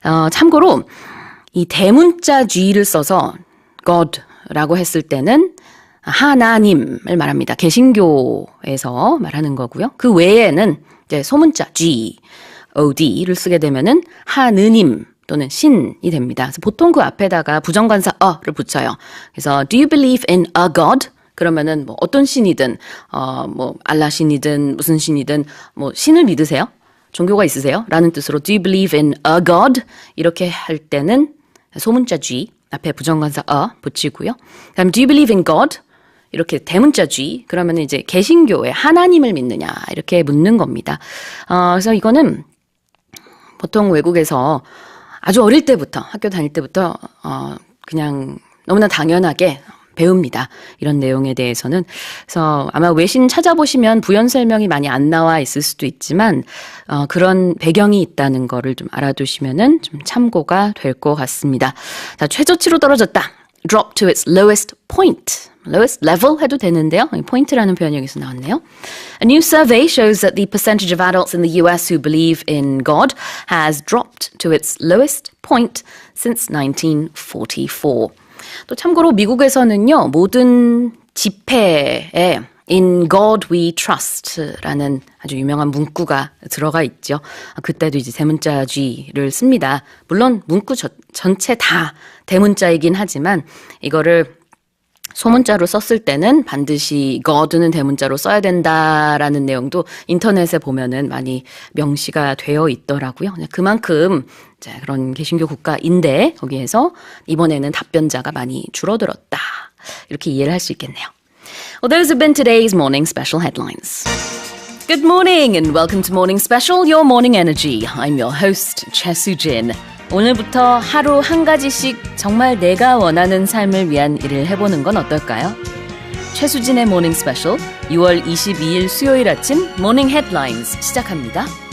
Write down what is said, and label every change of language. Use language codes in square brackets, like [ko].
[ko] 참고로 이 대문자 G를 써서 God라고 했을 때는 하나님을 말합니다. 개신교에서 말하는 거고요. 그 외에는 이제 소문자 G, OD를 쓰게 되면은 하느님 또는 신이 됩니다. 그래서 보통 그 앞에다가 부정관사 어를 붙여요. [en] 그래서 Do you believe in a God? [ko] 그러면은 어떤 신이든 알라 신이든 무슨 신이든 신을 믿으세요? 종교가 있으세요? 라는 뜻으로 [en] Do you believe in a God? [ko] 이렇게 할 때는 소문자 G 앞에 부정관사 붙이고요. [en] 그다음 Do you believe in God? [ko] 이렇게 대문자 G 그러면 이제 개신교에 하나님을 믿느냐 이렇게 묻는 겁니다. 그래서 이거는 보통 외국에서 아주 어릴 때부터 학교 다닐 때부터 그냥 너무나 당연하게 배웁니다. 이런 내용에 대해서는. 그래서 아마 외신 찾아보시면 부연 설명이 많이 안 나와 있을 수도 있지만 그런 배경이 있다는 거를 좀 알아두시면은 좀 참고가 될 것 같습니다. 자, 최저치로 떨어졌다. [en] Drop to its lowest point. Lowest level [ko] 해도 되는데요. 포인트라는 표현이 여기서 나왔네요. [en] A new survey shows that the percentage of adults in the US who believe in God has dropped to its lowest point since 1944. [ko] 또 참고로 미국에서는요, 모든 집회에 [en] In God We Trust [ko] 라는 아주 유명한 문구가 들어가 있죠. 그때도 이제 대문자쥐를 씁니다. 물론 문구 전체 다 대문자이긴 하지만 이거를 소문자로 썼을 때는 반드시 God는 대문자로 써야 된다라는 내용도 인터넷에 보면은 많이 명시가 되어 있더라고요. 그만큼 그런 개신교 국가인데 거기에서 이번에는 답변자가 많이 줄어들었다. 이렇게 이해를 할 수 있겠네요. [en] Well, those have been today's morning special headlines. Good morning and welcome to Morning Special, your morning energy. I'm your host, Choi Soo-jin. [ko] 오늘부터 하루 한 가지씩 정말 내가 원하는 삶을 위한 일을 해보는 건 어떨까요? 최수진의 모닝 스페셜 6월 22일 수요일 아침 모닝 헤드라인스 시작합니다.